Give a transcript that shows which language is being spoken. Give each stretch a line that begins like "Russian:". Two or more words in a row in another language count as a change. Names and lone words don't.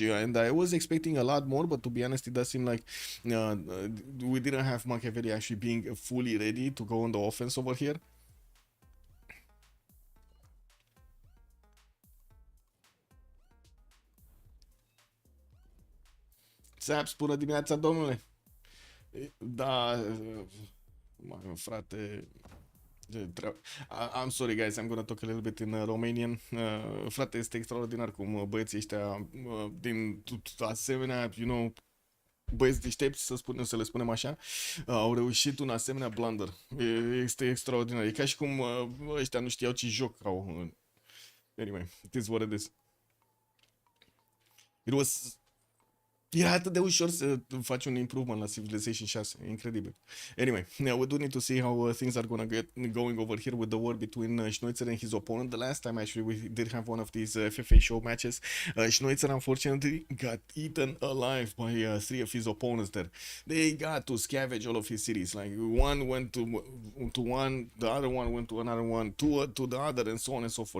English: And I was expecting a lot more, but to be honest, it does seem like we didn't have Machiavelli actually being fully ready to go on the offense over here.
Romanian: Zaps, bună dimineața, domnule! Da, frate...
English: I'm sorry, guys, I'm gonna talk a little bit in Romanian.
Romanian: Frate, este extraordinar cum băieții ăștia din asemenea,
English: you know,
Romanian: băieți deștepți, să le spunem așa, au reușit un asemenea blunder. Este extraordinar. E ca și cum ăștia nu știau ce joc au.
English: Anyway, it is what it is. It was...
Romanian: Era atât de ușor să faci un improvement la Civilization 6. Incredibil.
English: Anyway, we do need to see how things are gonna get going over here with the war between Schneutzer and his opponent. The last time, actually, we did have one of these FFA show matches. Schneutzer, unfortunately, got eaten alive by 3 of his opponents there. They got to scavenge all of his cities. Like, one went to one, the other one went to another one, to the other, and so on and so forth.